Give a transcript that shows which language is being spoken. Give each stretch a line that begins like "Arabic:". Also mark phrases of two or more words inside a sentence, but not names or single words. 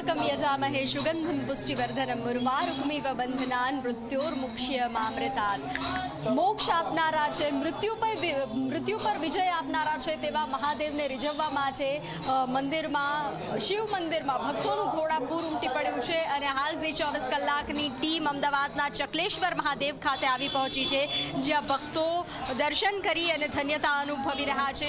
Sanskrit: त्र्यंबकं यजामहे सुगंधिं पुष्टिवर्धनम् उर्वारुकमिव बंधनान् मृत्योर्मुक्ष्यमामृतात्।
Gujarati: मोक्ष આપનારા છે, મૃત્યુ પર વિજય આપનારા છે તેવા મહાદેવને રીઝવવા માટે મંદિરમાં, શિવ મંદિરમાં ભક્તોનું ઘોડાપૂર ઉમટી પડ્યું છે અને હાલ જે 24 કલાકની ટીમ અમદાવાદના ચકલેશ્વર મહાદેવ ખાતે આવી પહોંચી છે, જ્યાં ભક્તો દર્શન કરી અને ધન્યતા અનુભવી રહ્યા છે।